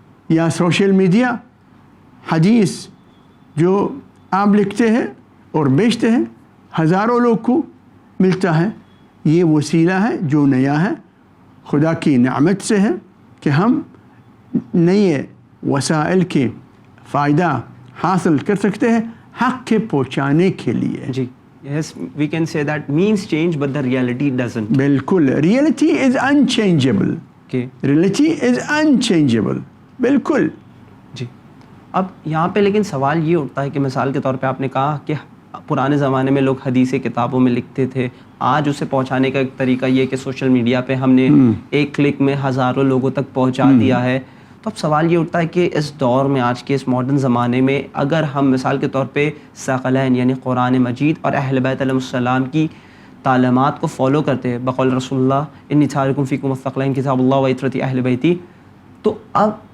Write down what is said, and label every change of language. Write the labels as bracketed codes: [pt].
[ur] یا social media حدیث جو آپ لکھتے ہیں اور بیچتے ہیں ہزاروں لوگ کو ملتا ہے. یہ وسیلہ ہے جو نیا ہے, خدا کی نعمت سے ہے کہ ہم نئے وسائل کے فائدہ حاصل کر سکتے ہیں حق کے پہنچانے کے لیے. جی. [en] Yes, we can say that means change, but the reality doesn't. [ur] بالکل, [en] reality is unchangeable. Okay. Reality is unchangeable. [ur] بالکل. جی. اب یہاں پہ لیکن سوال یہ اٹھتا ہے کہ مثال کے طور پہ آپ نے کہا کہ پرانے زمانے میں لوگ حدیث کتابوں میں لکھتے تھے, آج اسے پہنچانے کا ایک طریقہ یہ کہ سوشل میڈیا پہ ہم نے ایک کلک میں ہزاروں لوگوں تک پہنچا دیا ہے. تو اب سوال یہ اٹھتا ہے کہ اس دور میں, آج کے اس ماڈرن زمانے میں, اگر ہم مثال کے طور پہ ثقلین یعنی قرآن مجید اور اہل بیت علیہ السلام کی تعلیمات کو فالو کرتے ہیں بقول رسول اللہ [ar] انی تارکم فیکم الثقلین کتاب اللہ و عترتی اہل بیتی, [ur] تو اب